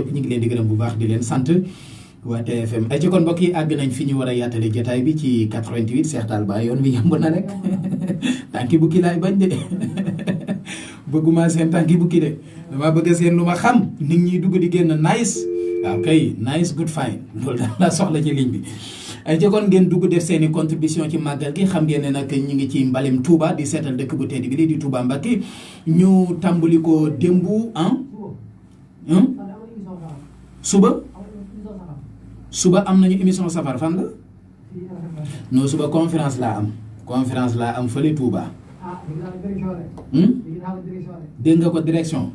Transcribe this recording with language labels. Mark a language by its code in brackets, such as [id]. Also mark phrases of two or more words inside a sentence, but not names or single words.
[wo] yëpp ñu ngi leen di gërëm bu baax di leen sant waa TFM ay ci kon mbokk yi àgg nañ fi ñu war a yaatale jotaay bi ci 88 Cheikh Tall ba yoon bi yemb na rek tànki bukki laay bañ de bëgguma seen tànki bukki de dama bëgg seen lu ma xam nit ñi dugg di génn nice waaw kay [en] nice good fine [wo] loolu daal laa soxla ci ligne bi ay ci kon ngeen dugg def seen i contribution ci màggal gi xam ngeen ne nag ñu ngi ci mbalim Touba di seetal dëkk bu tedd bi di Touba Mbacké ñu tàmbali ko démb suba am nañu émission safar fan la non suba conférence laa am fële Touba dégg nga ko direction